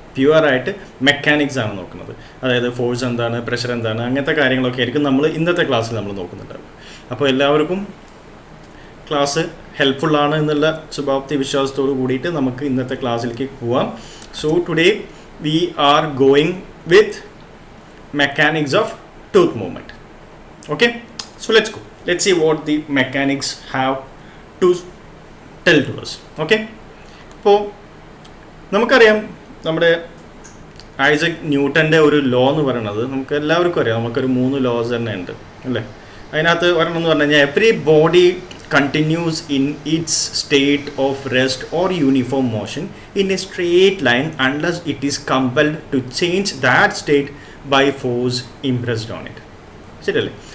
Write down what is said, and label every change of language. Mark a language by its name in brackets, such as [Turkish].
[Malayalam] പ്യുവറായിട്ട് mechanics ആണ് നോക്കുന്നത്. അതായത് ഫോഴ്സ് എന്താണ്, പ്രഷർ എന്താണ്, അങ്ങനത്തെ കാര്യങ്ങളൊക്കെ ആയിരിക്കും നമ്മൾ ഇന്നത്തെ ക്ലാസ്സിൽ നമ്മൾ നോക്കുന്നുണ്ടാവും. അപ്പോൾ എല്ലാവർക്കും ക്ലാസ് ഹെൽപ്ഫുള്ളാണ് എന്നുള്ള ശുഭാപ്തി വിശ്വാസത്തോട് കൂടിയിട്ട് നമുക്ക് ഇന്നത്തെ ക്ലാസ്സിലേക്ക് പോവാം. [English] So today we are going with mechanics of tooth movement. Okay, so let's see what the mechanics have to tell to us. [Malayalam] Okay, അപ്പോൾ നമുക്കറിയാം നമ്മുടെ ഐസക് ന്യൂട്ടൻ്റെ ഒരു ലോ എന്ന് പറയുന്നത് നമുക്ക് എല്ലാവർക്കും അറിയാം. നമുക്കൊരു 3 ലോസ് തന്നെ ഉണ്ട് അല്ലേ. അതിനകത്ത് ഒരെണ്ണം എന്ന് പറഞ്ഞു കഴിഞ്ഞാൽ [English] Everybody continues in its state of rest or uniform motion in a straight line unless it is compelled to change that state by force impressed on it. [Malayalam] ശരിയല്ലേ?